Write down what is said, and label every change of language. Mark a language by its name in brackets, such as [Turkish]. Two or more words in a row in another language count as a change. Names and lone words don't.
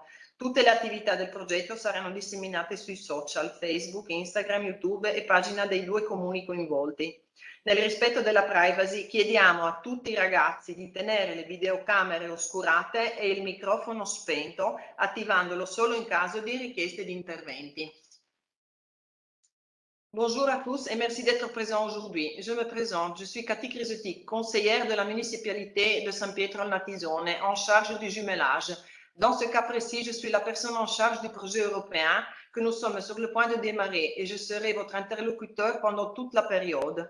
[Italian] Tutte le attività del progetto saranno disseminate sui social, Facebook, Instagram, YouTube e pagina dei 2 comuni coinvolti. Nel rispetto della privacy chiediamo a tutti i ragazzi di tenere le videocamere oscurate e il microfono spento, attivandolo solo in caso di richieste di interventi. [French] Bonjour à tous et merci d'être présents aujourd'hui. Je me présente, je suis Katy Crisetic, conseillère de la municipalité de San Pietro al Natisone, en charge du jumellage. Dans ce cas précis, je suis la personne en charge du projet européen que nous sommes sur le point de démarrer et je serai votre interlocuteur pendant toute la période.